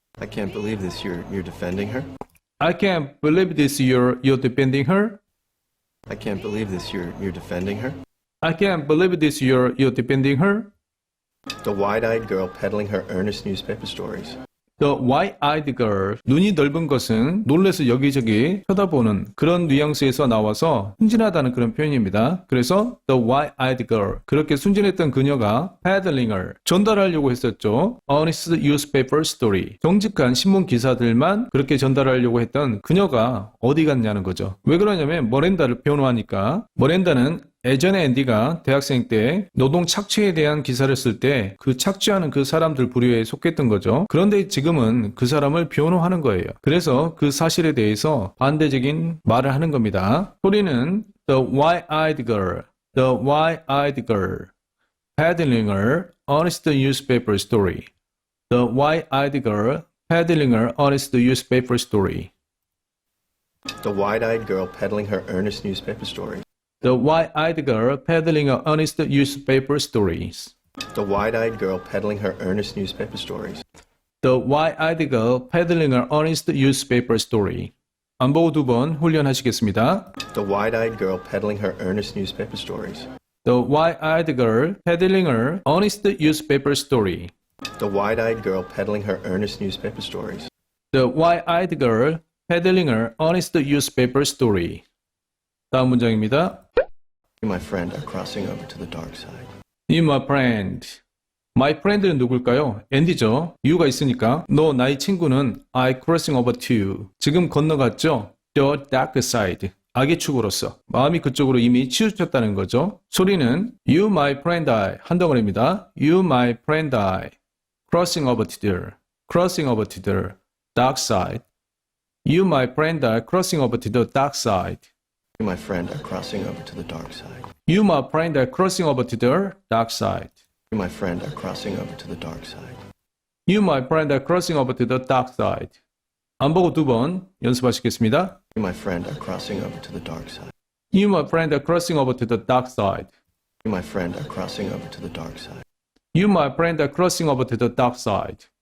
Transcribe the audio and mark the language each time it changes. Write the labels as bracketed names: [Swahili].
[English] I can't believe this. You're defending her. I can't believe this you're defending her. I can't believe this. You're defending her. I can't believe this you're defending her. The wide-eyed girl peddling her earnest newspaper stories. The wide-eyed girl. [Korean] 눈이 넓은 것은 놀라서 여기저기 쳐다보는 그런 뉘앙스에서 나와서 순진하다는 그런 표현입니다. 그래서 [English] the wide-eyed girl. [Korean] 그렇게 순진했던 그녀가 peddling을 전달하려고 했었죠. [English] Honest newspaper story. [Korean] 정직한 신문 기사들만 그렇게 전달하려고 했던 그녀가 어디 갔냐는 거죠. 왜 그러냐면 머렌다를 변호하니까 머렌다는 예전에 앤디가 대학생 때 노동 착취에 대한 기사를 쓸 때 그 착취하는 그 사람들 부류에 속했던 거죠. 그런데 지금은 그 사람을 변호하는 거예요. 그래서 그 사실에 대해서 반대적인 말을 하는 겁니다. 소리는 [English] the wide-eyed girl, the wide-eyed girl, peddling her honest newspaper story. The wide-eyed girl, peddling her honest newspaper story. The wide-eyed girl peddling her earnest newspaper stories. The wide-eyed girl peddling her honest newspaper stories. The wide-eyed girl peddling her earnest newspaper stories. The wide-eyed girl peddling her honest newspaper story. [Korean] 안 보고 2번 훈련하시겠습니다. [English] The wide-eyed girl peddling her earnest newspaper stories. The wide-eyed girl peddling her honest newspaper story. The wide-eyed girl peddling her earnest newspaper stories. The wide-eyed girl peddling her honest newspaper story. [Korean] 다음 문장입니다. [English] You, my friend, are crossing over to the dark side. You, my friend. My friend [Korean] 는 누굴까요? 앤디죠. you가 있으니까 너 나의 친구는 [English] I crossing over to. [Korean] 지금 건너갔죠? [English] The dark side. [Korean] 악의 축으로서. 마음이 그쪽으로 이미 치우쳤다는 거죠. [English] 소리는 You, my friend, I. [Korean] 한 덩어리입니다. [English] You, my friend, I. Crossing over to the. Crossing over to the dark side. You, my friend, I. Crossing over to the dark side. You, my friend, are crossing over to the dark side. You, my friend, are crossing over to the dark side. You, my friend, are crossing over to the dark side. You, my friend, are crossing over to the dark side. [Korean] 안 보고 2번 연습하시겠습니다. [English] You, my friend, are crossing over to the dark side. You, my friend, are crossing over to the dark side. You, my friend, are crossing over to the dark side. You, my friend, are crossing over to the dark side.